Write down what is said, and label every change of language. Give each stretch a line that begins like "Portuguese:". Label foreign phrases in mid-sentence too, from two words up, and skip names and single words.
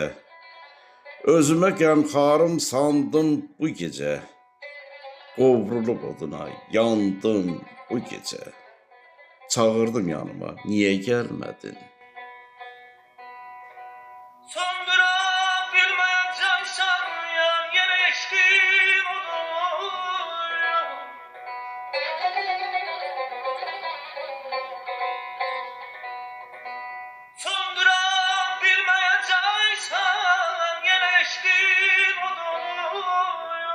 Azerbaijani: Özümə qəmxarım sandım bu gecə. Qovrulub oduna yandım bu gecə. Çağırdım yanıma, niyə gəlmədin?
Turkish: söndüre bilmeyeceksen yan yine eşkin odur. Söndüre bilmeyeceksen yine eşkin odur.